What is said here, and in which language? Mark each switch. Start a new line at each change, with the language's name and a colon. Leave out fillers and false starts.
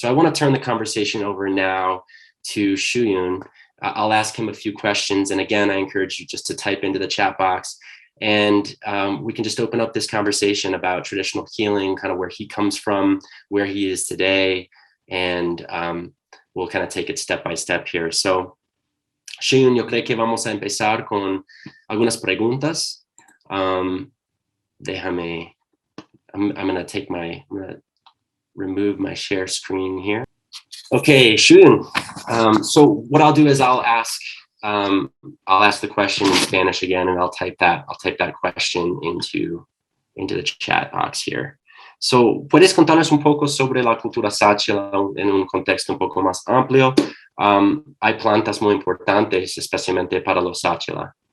English: So I want to turn the conversation over now to Shuyun. I'll ask him a few questions. And again, I encourage you just to type into the chat box. And we can just open up this conversation about traditional healing, kind of where he comes from, where he is today, and we'll kind of take it step by step here.
Spanish: So, Shuyun, yo creo que vamos a empezar con algunas preguntas.
English: I'm going to remove my share screen here. Okay, Shuyun. So what I'll do is I'll ask the question in Spanish again, and I'll type that question into the chat box here.
Spanish: So, ¿puedes contarnos un poco sobre la cultura Tsa'chila en un contexto un poco más amplio? Hay plantas muy importantes, especialmente para los Tsa'chila.